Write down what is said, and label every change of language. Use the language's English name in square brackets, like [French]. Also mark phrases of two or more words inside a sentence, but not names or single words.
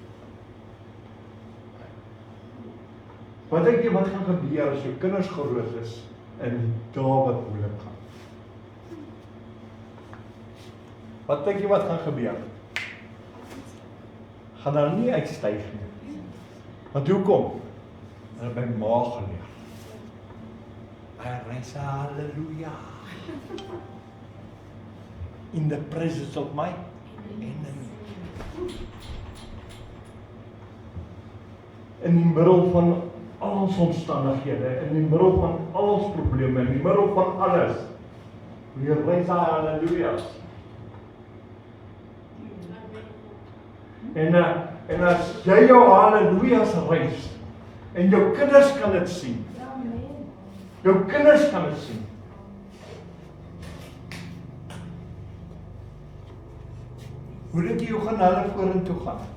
[Afrikaans] Wat dink jy wat gaan gebeur as jou kinders groot is en Dawid moeilik gaan? Wat dink jy wat gaan gebeur? Gaan hulle nie uitstyg nie. Want hoekom? Hulle by ma geleer. [English] I raise hallelujah. In the presence of my enemy. [Afrikaans] In die middel van al ons omstandighede, in die middel van al ons probleme, in die middel van alles, [English] we raise hallelujah. [Afrikaans] En as jy jou hallelujahs reis, en jou kinders kan dit sien, jou kinders kan dit sien, hoe dink jy hoe gaan hulle vorentoe gaan?